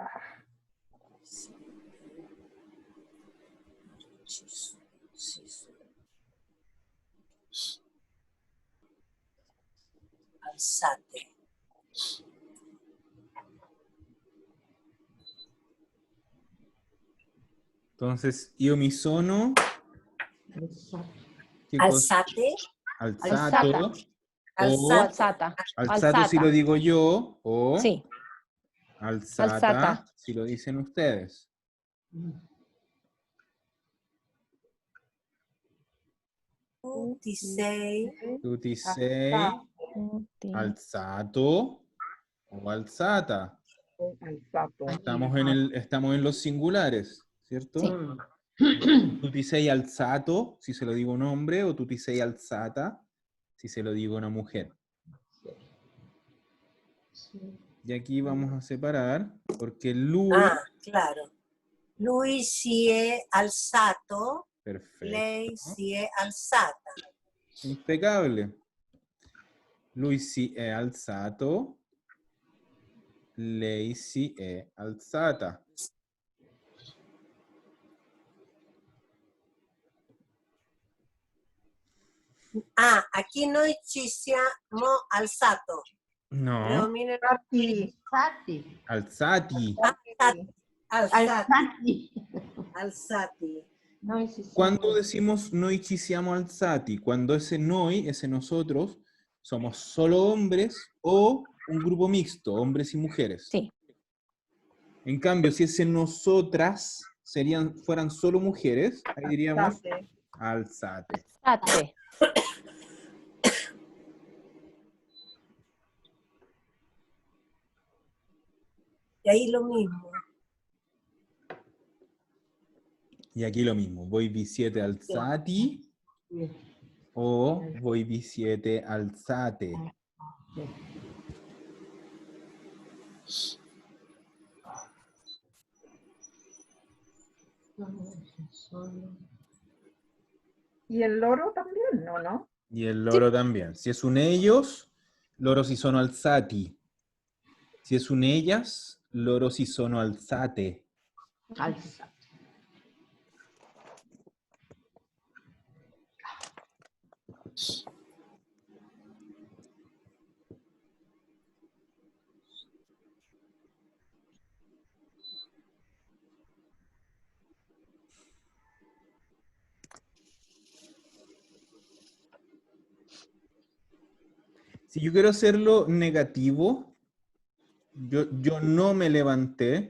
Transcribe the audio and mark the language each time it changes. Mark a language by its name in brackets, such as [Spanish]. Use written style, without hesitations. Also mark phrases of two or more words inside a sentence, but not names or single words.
[Italian] Alzate. Entonces, io mi sono. [Spanish] ¿Qué cosa? Alzate. Alzato. Alzata. Alzato si lo digo yo, o Sí. alzata, Alzata. si lo dicen ustedes. [Italian] Tu ti sei. Tu ti sei alzato o alzata. Alzato. [Spanish] Estamos en los singulares, ¿cierto? Sí. [Italian] Tu ti sei alzato, [Spanish] si se lo digo a un hombre, o [Italian] tu ti sei alzata, [Spanish] si se lo digo a una mujer. Y aquí vamos a separar, porque lui... [Italian] Claro. Lui si è alzato. [Spanish] Perfecto. [Italian] Lei si è alzata. [Spanish] Impecable. [Italian] Lui si è alzato, lei si è alzata. Aquí noi ci siamo alzato. [Spanish] No. Predomina Alzati. Alzati. Alzati. ¿Cuándo decimos [Italian] noi ci siamo alzati? [Spanish] Cuando ese noi, ese nosotros, somos solo hombres o un grupo mixto, hombres y mujeres. Sí. En cambio, si ese nosotras fueran solo mujeres, ahí diríamos alzate. Alzate. Y ahí lo mismo. Y aquí lo mismo, [Italian] voi vi siete alzati o voi vi siete alzate. [Spanish] Y el loro también, ¿no? Y el loro también. Si es un ellos, [Italian] loro si sono alzati. [Spanish] Si es un ellas, [Italian] loro si sono alzate. [Spanish] Si yo quiero hacerlo negativo, yo no me levanté.